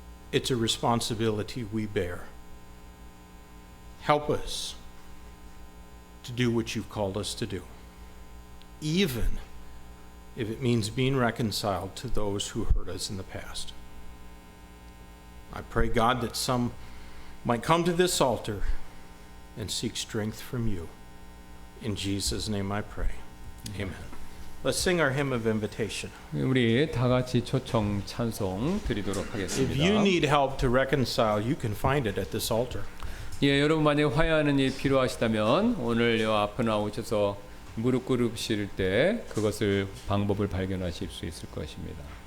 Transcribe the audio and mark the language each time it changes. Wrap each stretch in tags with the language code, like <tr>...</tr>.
<en>It's a responsibility we bear. Help us to do what you've called us to do, even if it means being reconciled to those who hurt us in the past. I pray, God, that some might come to this altar and seek strength from you. In Jesus' name I pray. Amen. Let's sing our hymn of invitation.</en> <ko>우리 다 같이 초청 찬송 드리도록</ko> <en>If</en> <ko>하겠습니다.</ko> <en>you need help to reconcile, you can find it at this altar.</en> <ko>예, 여러분 만약 화해하는 일 필요하시다면 오늘 요 앞에 나오셔서 무릎 꿇으실 때 그것을 방법을 발견하실 수 있을 것입니다.</ko>